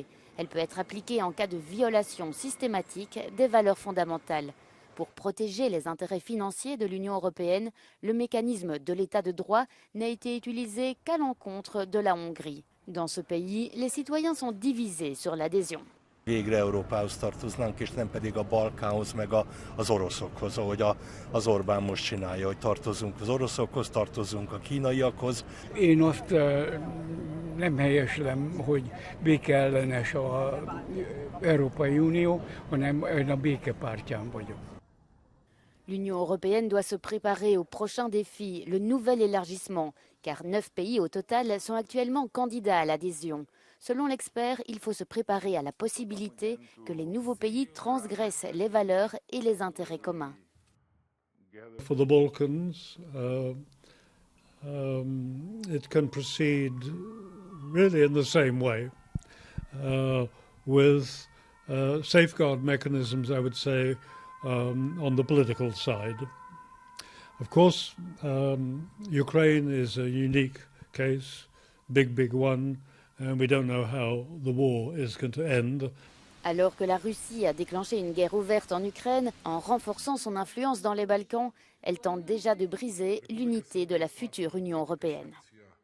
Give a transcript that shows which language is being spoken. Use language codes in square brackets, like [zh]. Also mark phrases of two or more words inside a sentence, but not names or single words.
[fr] Elle peut être appliquée en cas de violation systématique des valeurs fondamentales. Pour protéger les intérêts financiers de l'Union européenne, le mécanisme de l'état de droit n'a été utilisé qu'à l'encontre de la Hongrie. Dans ce pays, les citoyens sont divisés sur l'adhésion. [hu] Végre Európához tartoznánk, és nem pedig a Balkánhoz, meg az oroszokhoz, ahogy az Orbán most csinálja, hogy tartozunk az oroszokhoz, tartozunk a kínaiakhoz. Én azt nem helyeslem, hogy békeellenes az Európai Unió, hanem én a béke pártján vagyok. [fr] L'Union européenne doit se préparer au prochain défi, le nouvel élargissement, car 9 pays au total sont actuellement candidats à l'adhésion. Selon l'expert, il faut se préparer à la possibilité que les nouveaux pays transgressent les valeurs et les intérêts communs. [en] For the Balkans, it can proceed really in the same way, with safeguard mechanisms, I would say, on the political side. Of course, Ukraine is a unique case, big one, and we don't know how the war is going to end. [fr] Alors que la Russie a déclenché une guerre ouverte en Ukraine, en renforçant son influence dans les Balkans, elle tente déjà de briser l'unité de la future Union européenne.